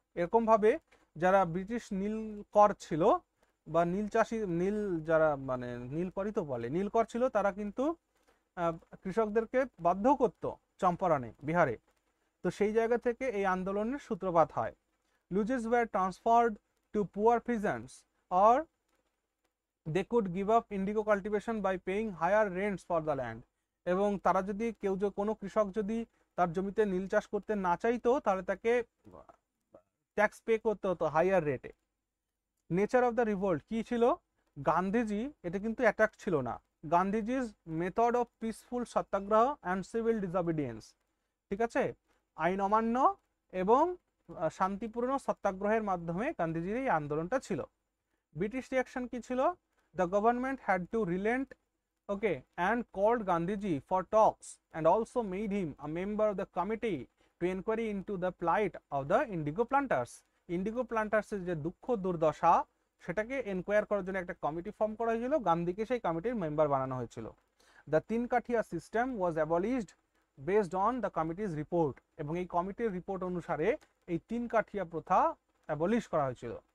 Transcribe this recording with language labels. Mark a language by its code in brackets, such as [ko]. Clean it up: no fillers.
[bn] এরকম ভাবে যারা ব্রিটিশ নীল কর ছিল বা নীল চাষি, যারা মানে নীলকরই তো বলে, নীলকর ছিল, তারা কিন্তু কৃষকদেরকে বাধ্য করত চম্পারণে, বিহারে। তো সেই জায়গা থেকে এই আন্দোলনের সূত্রপাত হয়। [en] Lodges were transferred to poor peasants, or they could give up indigo cultivation by paying higher rents for the land. [bn] এবং তারা যদি কোনো কৃষক যদি তার জমিতে নীল চাষ করতে না চাইতো তাহলে তাকে ট্যাক্স পে করতে হতো হাইয়ার রেটে। নেচার অফ দ্য রিভোল্ট কি ছিল? গান্ধীজি এটা কিন্তু অ্যাটাক ছিল না, গান্ধীজির method of peaceful satyagraha and civil disobedience, ঠিক আছে, আইন অমান্য এবং শান্তিপূর্ণ সত্যাগ্রহের মাধ্যমে গান্ধীজির এই আন্দোলনটা ছিল। ব্রিটিশ রিয়াকশন কি ছিল? [en] The government had to relent, okay, and called Gandhiji for talks and also made him a member of the committee to inquiry into the plight of the indigo planters. [bn] Indigo প্লান্টার্সের যে দুঃখ দুর্দশা সেটাকে enquire করার জন্য একটা committee form করা হয়েছিল, গান্ধীকে সেই কমিটির মেম্বার বানানো হয়েছিল। [en] the Tinkathia system was abolished based on the committee's report, [bn] এবং এই কমিটির রিপোর্ট অনুসারে এই তিন কাঠিয়া প্রথা অ্যাবলিশ করা হয়েছিল।